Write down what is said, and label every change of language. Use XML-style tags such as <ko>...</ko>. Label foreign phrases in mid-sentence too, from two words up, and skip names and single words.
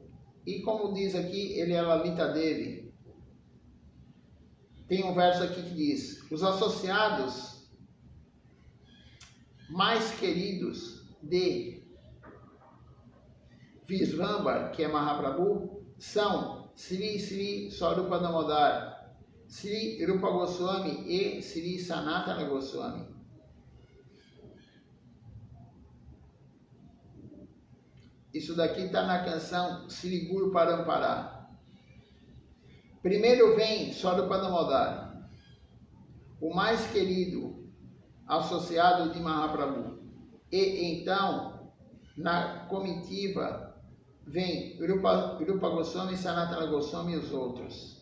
<pt>E como diz aqui, ele é Lalita Devi. Tem um verso aqui que diz: os associados mais queridos de Visvambar, que é Mahaprabhu, são Sri Swarupa Damodar, Sri Rupa Goswami e Sri Sanatana Goswami. Isso daqui está na canção Sri Guru Parampara. Primeiro vem Swarupa Damodar, o mais querido associado de Mahaprabhu. E então, na comitiva, vem Rupa Goswami, Sanatana Goswami e os outros.</pt>